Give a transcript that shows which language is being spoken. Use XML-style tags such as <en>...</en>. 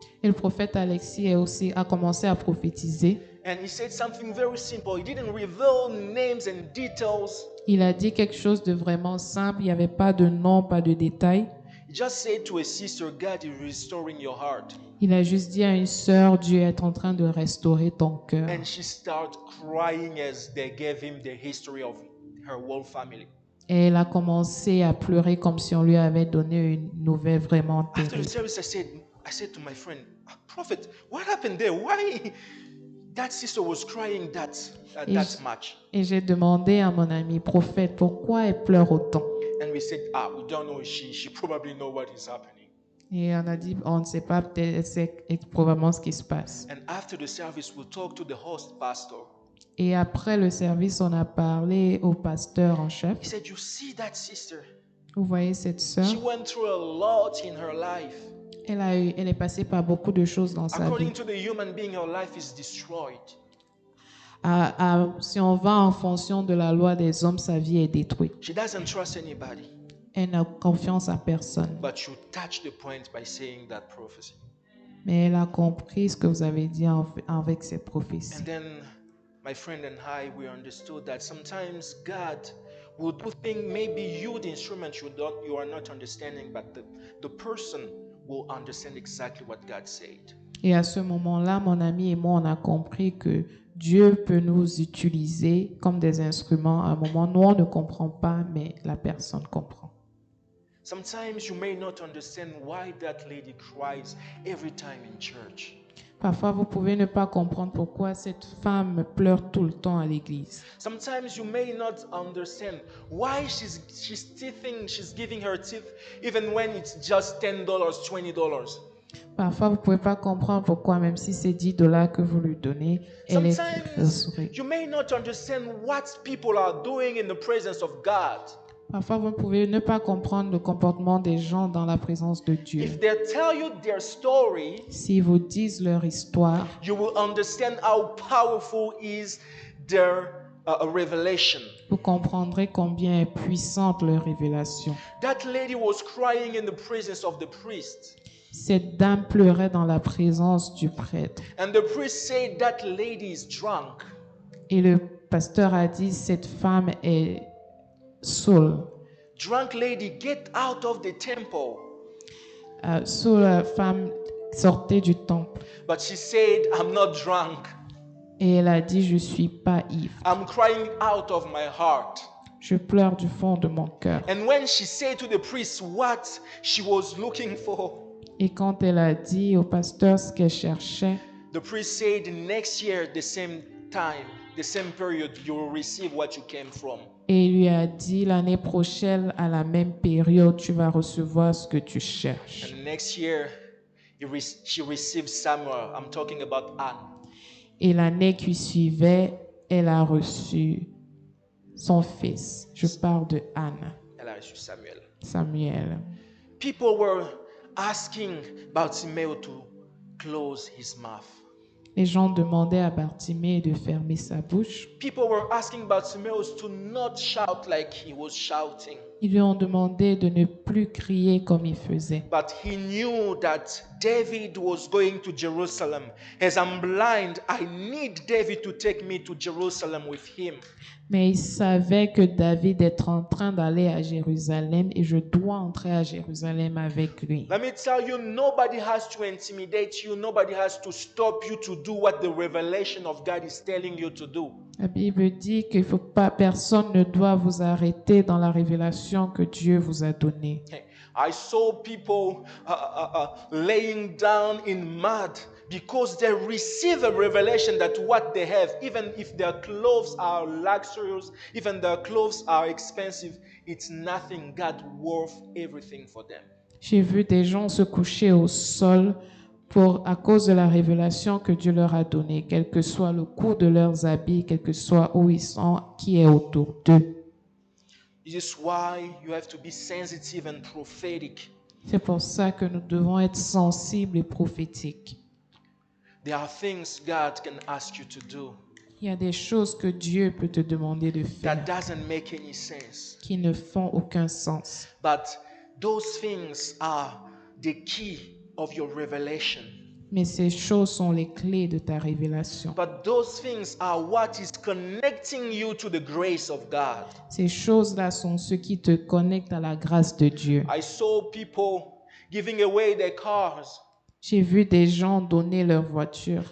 <fr>Et le prophète Alexis a commencé à prophétiser.</fr> <en>And he said something very simple. He didn't reveal names and details.</en> <fr>Il a dit quelque chose de vraiment simple, il n'y avait pas de nom, pas de détails.</fr> <en>He just said to a sister, God is restoring your heart.</en> <fr>Il a juste dit à une sœur, Dieu est en train de restaurer ton cœur.</fr> <en>And she started crying as they gave him the history of her whole family.</en> <fr>Et elle a commencé à pleurer comme si on lui avait donné une nouvelle vraiment</fr> <en>After the</en> <fr>terrible.</fr> <en>service, I said to my friend, Prophet, what happened there? Why that sister was crying that much?</en> <fr>Et j'ai demandé à mon ami prophète, pourquoi elle pleure autant?</fr> <en>And we said, we don't know. She probably know what is happening.</en> <fr>Et on a dit, on ne sait pas, peut-être c'est probablement ce qui se passe.</fr> <en>And after the service, we talked to the host pastor.</en> <fr>Et après le service, on a parlé au pasteur en chef.</fr> <en>He said, you see that sister?</en> <fr>Vous voyez cette sœur?</fr> <en>She went through a lot in her life.</en> <fr>Elle est passée par beaucoup de choses dans sa vie.</fr> <en>According to the human being, her life is destroyed.</en> <fr>Si on va en fonction de la loi des hommes, sa vie est détruite.</fr> <en>She doesn't trust anybody.</en> <fr>Elle n'a confiance en personne.</fr> <en>But you touch the point by saying that prophecy.</en> <fr>Mais elle a compris ce que vous avez dit avec ces</fr> <en>And</en> <fr>prophéties.</fr> <en>then my friend and I, we understood that sometimes God will do things, maybe you, the instrument, you are not understanding, but the person will understand exactly what God said.</en> <fr>Et à ce moment-là, mon ami et moi, on a compris que Dieu peut nous utiliser comme des instruments. À un moment, nous, on ne comprend pas, mais la personne comprend.</fr> <en>Sometimes you may not understand why that lady cries every time in church.</en> <fr>Parfois, vous pouvez ne pas comprendre pourquoi cette femme pleure tout le temps à l'église.</fr> <en>Sometimes you may not understand why she's teething, she's giving her teeth even when it's just $10, $20.</en> <fr>Parfois, vous ne pouvez pas comprendre pourquoi, même si c'est $10 que vous lui donnez, elle est</fr> <en>Sometimes</en> <fr>rassurée.</fr> <en>you may not understand what people are doing in the presence of God.</en> <fr>Parfois, vous pouvez ne pas comprendre le comportement des gens dans la présence de Dieu.</fr> <en>If they tell you their story,</en> <fr>S'ils vous disent leur histoire,</fr> <en>you will understand how powerful is their revelation.</en> <fr>vous comprendrez combien est puissante leur révélation.</fr> <en>That lady was crying in the presence of the priest.</en> <fr>Cette dame pleurait dans la présence du prêtre.</fr> <en>And the priest said that lady is drunk.</en> <fr>Et le pasteur a dit, cette femme est saoule.</fr> <en>Drunk lady, get out of the temple.</en> <fr>Saoule, la femme sortait du temple.</fr> <en>But she said, I'm not drunk.</en> <fr>Et elle a dit, je suis pas ivre.</fr> <en>I'm crying out of my heart.</en> <fr>Je pleure du fond de mon cœur.</fr> <en>And when she said to the priest what she was looking for,</en> <fr>Et quand elle a dit au pasteur ce qu'elle cherchait,</fr> <en>the priest said, next year, the same time, the same period, you will receive what you came from.</en> <fr>Et il lui a dit, l'année prochaine, à la même période, tu vas recevoir ce que tu cherches.</fr> <en>And next year, she received Samuel. I'm talking about Anne.</en> <fr>Et l'année qui suivait, elle a reçu son fils. Je parle de Anne, Elle a reçu Samuel. Samuel.</fr> <en>People were asking Bartimaeus to close his mouth.</en> <fr>Les gens demandaient à Bartimée de fermer sa bouche.</fr> <en>People were asking Bartimaeus to not shout like he was shouting.</en> <fr>Ils lui ont demandé de ne plus crier comme il faisait.</fr> <en>But he knew that David was going to Jerusalem. As I'm blind, I need David to take me to Jerusalem with him.</en> <fr>Mais il savait que David est en train d'aller à Jérusalem et je dois entrer à Jérusalem avec lui.</fr> <en>Let me tell you, nobody has to intimidate you. Nobody has to stop you to do what the revelation of God is telling you to do.</en> <fr>La Bible dit qu'il faut pas, personne ne doit vous arrêter dans la révélation que Dieu vous a donnée.</fr> <en>I saw people laying down in mud because they receive a revelation that what they have, even if their clothes are luxurious, even their clothes are expensive, it's nothing. God worth everything for them.</en> <fr>J'ai vu des gens se coucher au sol à cause de la révélation que Dieu leur a donnée, quel que soit le coût de leurs habits, quel que soit où ils sont, qui est autour d'eux.</fr> <en>This is why you have to be sensitive and prophetic.</en> <fr>C'est pour ça que nous devons être sensibles et prophétiques.</fr> <en>There are things God can ask you to do</en> <fr>Il y a des choses que Dieu peut te demander de</fr> <en>that</en> <fr>faire</fr> <en>doesn't make any sense.</en> <fr>qui ne font aucun sens.</fr> <en>But those things are the key of your revelation.</en> <fr>Mais ces choses sont les clés de ta révélation.</fr> <en>But those things are what is connecting you to the grace of God.</en> <fr>Ces choses-là sont ce qui te connectent à la grâce de Dieu.</fr> <en>I saw people giving away their cars.</en> <fr>J'ai vu des gens donner leur voiture.</fr>